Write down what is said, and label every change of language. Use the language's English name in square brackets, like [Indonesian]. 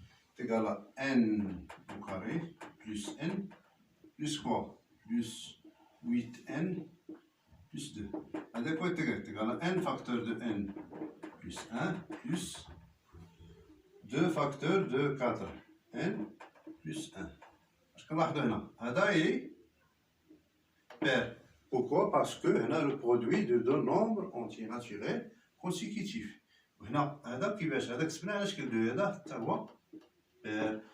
[French] C'est égal à n au carré plus n plus quoi? Plus 8n plus 2. هذا quoi est égal? C'est égal à n facteur de n plus 1 plus 2 facteurs de 4n plus 1. [Arabic] اش كنلاحظوا هنا؟ هذا [French] est pair. Pourquoi? Parce que هنا le produit de deux nombres entiers naturels consécutifs. [Arabic] وهنا هذا كيفاش؟ هذا كتبناه على شكل دو، هذا حتى هو pair.